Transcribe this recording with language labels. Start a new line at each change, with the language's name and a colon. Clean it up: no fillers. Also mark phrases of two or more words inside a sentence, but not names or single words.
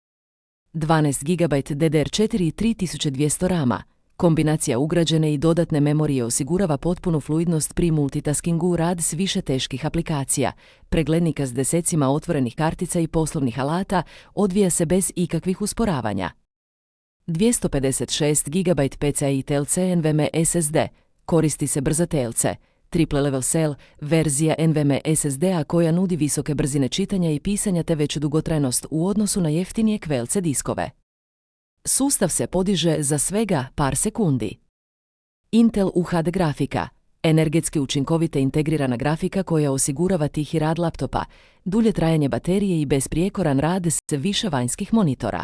Croatian: 12 GB DDR4 i 3200 RAM-a, kombinacija ugrađene i dodatne memorije osigurava potpunu fluidnost pri multitaskingu, rad s više teških aplikacija, preglednika s desecima otvorenih kartica i poslovnih alata odvija se bez ikakvih usporavanja. 256 GB PCIe TLC NVMe SSD, koristi se brza TLC,
English: triple level cell,
Croatian: verzija NVMe SSD-a koja nudi visoke brzine čitanja i pisanja te veću dugotrajnost u odnosu na jeftinije QLC diskove. Sustav se podiže za svega par sekundi. Intel UHD grafika, energetski učinkovita integrirana grafika koja osigurava tihi rad laptopa, dulje trajanje baterije i besprijekoran rad s više vanjskih monitora.